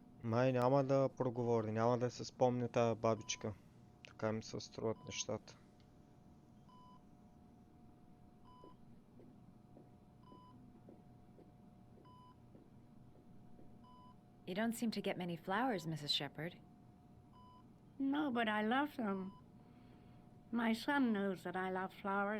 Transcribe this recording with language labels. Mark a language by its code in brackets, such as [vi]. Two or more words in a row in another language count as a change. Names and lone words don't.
[bg] Май няма да проговори, няма да се спомни тая бабичка. Така ми се струват нещата. [en] You don't seem to get many flowers, Mrs. Shepherd. No, but I love them. My son knows that I love flowers.